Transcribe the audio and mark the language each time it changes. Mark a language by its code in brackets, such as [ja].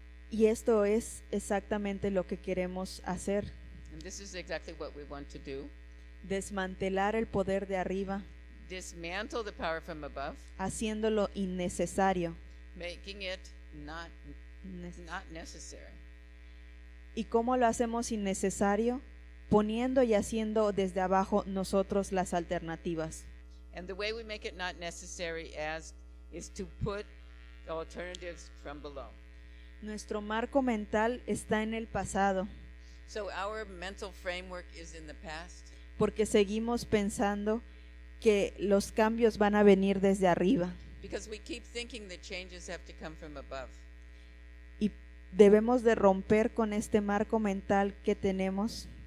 [es] Y esto es exactamente lo que queremos hacer, [en] And this is exactly what we want to do. [es] desmantelar el poder de arriba, [en] Dismantle the power from above, [es] haciéndolo innecesario. [en] making it not necessary. [es] ¿Y cómo lo hacemos innecesario? Poniendo y haciendo desde abajo nosotros las alternativas. [en] And the way we make it not necessary is to put alternatives from below. [es] Nuestro marco mental está en el pasado, [en] So our mental framework is in the past [es] porque seguimos pensando que los cambios van a venir desde arriba. [en] because we keep thinking that changes have to come from above. [es] Y debemos de romper con este marco mental que tenemos